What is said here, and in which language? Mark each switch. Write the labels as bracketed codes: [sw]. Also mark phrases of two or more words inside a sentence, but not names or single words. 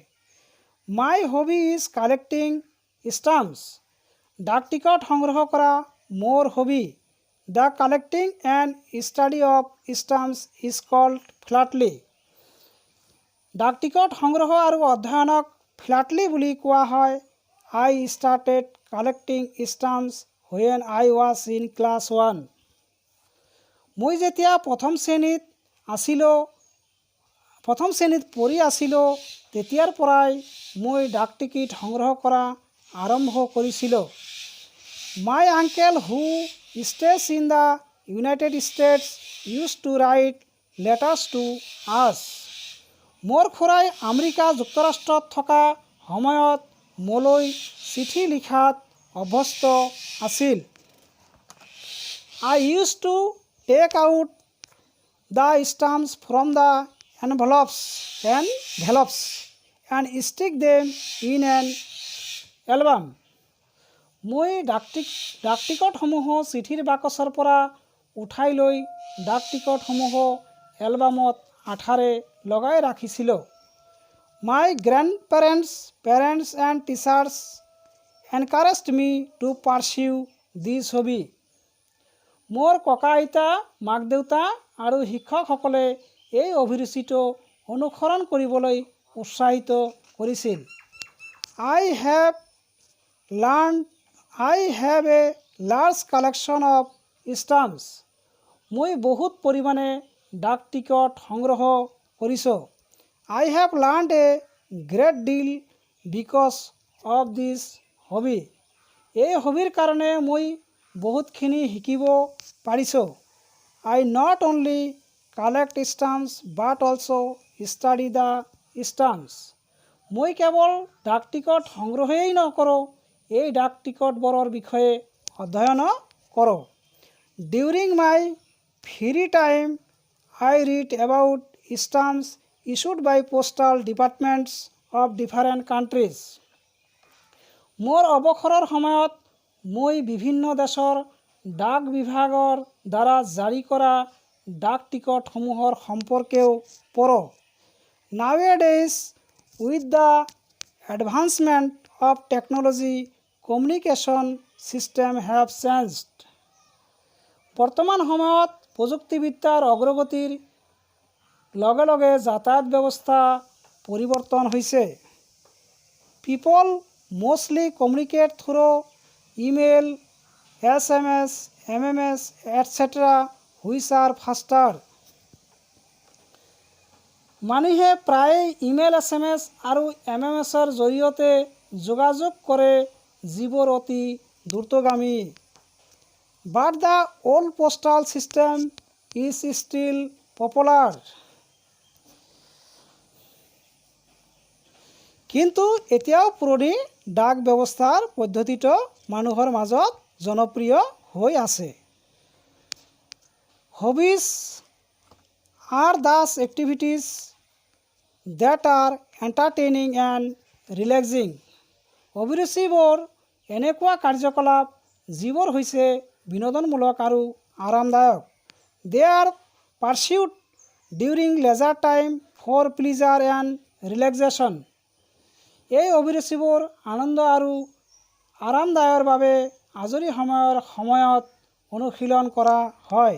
[en] My hobby is collecting stamps. [as] ডাক টিকট সংগ্ৰহ কৰা মোৰ হবি। [en] The collecting and study of stamps is called philately. [as] ডাক টিকট সংগ্ৰহ আৰু অধ্যয়নক ফিলাটেলী বুলি কোৱা হয়। [en] I started collecting stamps when I was in class 1. [as] মই যেতিয়া প্ৰথম শ্ৰেণীত পঢ়ি আছিলোঁ তেতিয়াৰ পৰাই মই ডাক টিকট সংগ্ৰহ কৰা আৰম্ভ কৰিছিলোঁ। [en] My uncle who stays in the United States used to write letters to us. [as] মোৰ খুৰাই আমেৰিকা যুক্তৰাষ্ট্ৰত থকা সময়ত মোলৈ চিঠি লিখাত অভ্যস্ত আছিল। [en] I used to take out the stamps from the envelopes and stick them in an album. [as] মই ডাক টিকটসমূহ চিঠিৰ বাকচৰ পৰা উঠাই লৈ ডাক টিকটসমূহ এলবামত আঠাৰে লগাই ৰাখিছিলোঁ। [en] My grandparents, parents and teachers encouraged me to pursue this hobby. [as] মোৰ ককা আইতা, মাক দেউতা আৰু শিক্ষকসকলে এই অভিৰুচিটো অনুসৰণ কৰিবলৈ উৎসাহিত কৰিছিল। [en] I have a large collection of stamps. [as] মই বহুত পৰিমাণে ডাক টিকট সংগ্ৰহ কৰিছোঁ। [en] I have learned a great deal because of this hobby. [as] এই হবিৰ কাৰণে মই বহুতখিনি শিকিব পাৰিছোঁ। [en] I not only collect stamps but also study the stamps. [as] মই কেৱল ডাক টিকট সংগ্ৰহেই নকৰোঁ, এই ডাক টিকটবোৰৰ বিষয়ে অধ্যয়ন কৰোঁ। [en] During my free time, I read about stamps issued by postal departments of different countries. [as] মোৰ অৱসৰৰ সময়ত মই বিভিন্ন দেশৰ ডাক বিভাগৰ দ্বাৰা জাৰি কৰা ডাক টিকটসমূহৰ সম্পৰ্কেও পঢ়োঁ। [en] Nowadays, with the advancement of technology, communication system have changed. [as] বৰ্তমান সময়ত প্ৰযুক্তিবিদ্যাৰ অগ্ৰগতিৰ লগে লগে যাতায়াত ব্যৱস্থা পৰিৱৰ্তন হৈছে। [en] People mostly communicate through email, SMS, MMS, etc. which are faster. [as] মানুহে প্ৰায়ে ইমেইল, SMS আৰু MMSৰ জৰিয়তে যোগাযোগ কৰে যিবোৰ অতি দ্ৰুতগামী। [en] But the old postal system is still popular. [as] কিন্তু এতিয়াও পুৰণি ডাক ব্যৱস্থাৰ পদ্ধতিটো মানুহৰ মাজত জনপ্ৰিয় হৈ আছে। [en] Hobbies are those activities that are entertaining and relaxing. [as] অভিৰুচিবোৰ এনেকুৱা কাৰ্যকলাপ যিবোৰ হৈছে বিনোদনমূলক আৰু আৰামদায়ক। [en] They are pursued during leisure time for pleasure and relaxation. [as] এই অভিৰুচিবোৰ আনন্দ আৰু আৰামদায়কৰ বাবে আজৰি সময়ত অনুশীলন কৰা হয়।